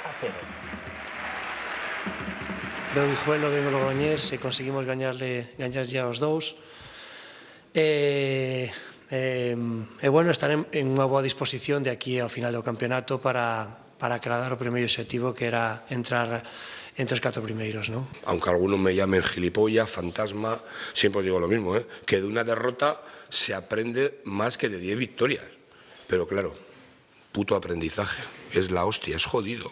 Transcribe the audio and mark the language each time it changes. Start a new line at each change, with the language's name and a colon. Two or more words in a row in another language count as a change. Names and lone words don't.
Galician: Ben Vijuelo, ben o Logroñés, e conseguimos gañarlle aos dous. E bueno, estar en unha boa disposición de aquí ao final do campeonato para acadar o primeiro objetivo, que era entrar entre os 4 primeiros,
Spanish: ¿no? Aunque algunos me llamen gilipollas, fantasma, siempre os digo lo mismo, que de una derrota se aprende más que de 10 victorias. Pero claro, puto aprendizaje, es la hostia, es jodido.